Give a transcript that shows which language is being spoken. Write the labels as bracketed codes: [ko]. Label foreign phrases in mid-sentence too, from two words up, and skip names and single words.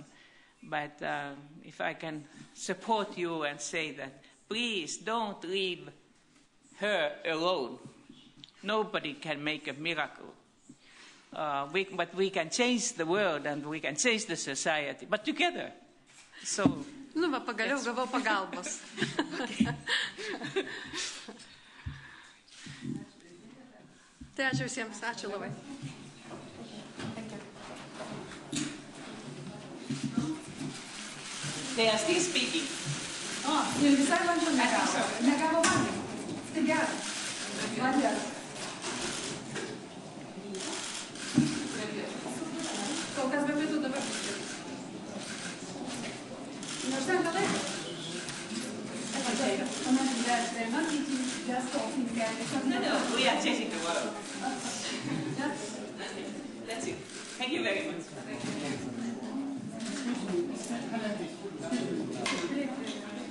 [en] But if I can support you and say that, please don't leave her alone. Nobody can make a miracle. But we can change the world and we can change the society, but together. So. [lt] Nu, va, pagaliau gavau pagalbos. Tai ačiū visiems, ačiū labai. [en] They are still speaking. [lt] Ir visai valdžia negavo. Negavo valgymą. Tai gerai. Valgės. Kol kas be pietų dabar. Neužtenka laiko. [en] They're not eating just talking there. No, we are changing the world. That's it. Thank you very much.